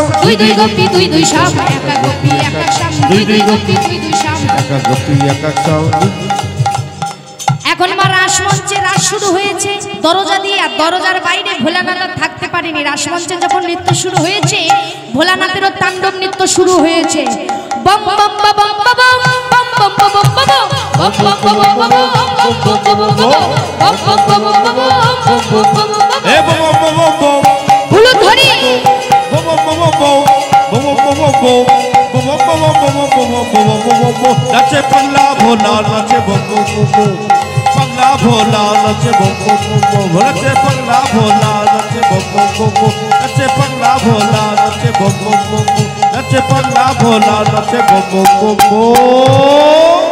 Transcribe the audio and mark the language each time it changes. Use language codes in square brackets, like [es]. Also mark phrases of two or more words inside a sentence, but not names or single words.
[bn] দুই দুই গোপী দুই দুই শাম, এক এক গোপী এক এক শাম, দুই দুই গোপী দুই দুই শাম। এক এক গোপী এক এক শাম। এখন মা রাসমঞ্চে রাস শুরু হয়েছে দরজা দিয়ে, আর দরজার বাইরে ভোলানাথ আর থাকতে পারেনি। রাসমঞ্চে যখন নৃত্য শুরু হয়েছে, ভোলানাথেরও তাণ্ডব নৃত্য শুরু হয়েছে। বম বম বম বম বম বম বম বম বম বম বম বম বম বম বম বম বম বম বম। এ বম বম বম বম, হলুদ ধরি, বম বম বম বম, বম বম বম বম, বম বম বম বম বম বম বম। নাচে পাগলা ভোলা, নাচে বম বম বম, পাগলা ভোলা নাচে বম বম বম, নাচে পাগলা ভোলা, নাচে বম বম বম, নাচে পাগলা ভোলা, নাচে বম বম বম, নাচে পাগলা ভোলা, নাচে বম বম বম।